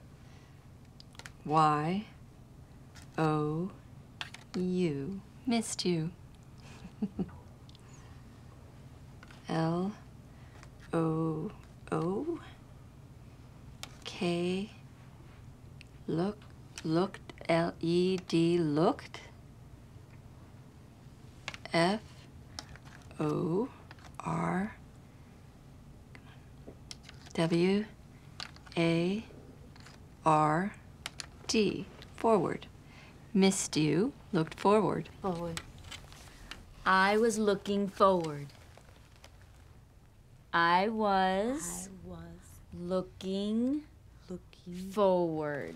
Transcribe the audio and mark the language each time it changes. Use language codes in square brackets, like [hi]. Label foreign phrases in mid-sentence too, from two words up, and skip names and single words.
[en] Y-O-U, missed you. L-O-O, K, looked, L-E-D, looked. F-O-R, W-A-R-D, forward. Missed you, looked forward. Forward. I was looking forward. I was looking forward.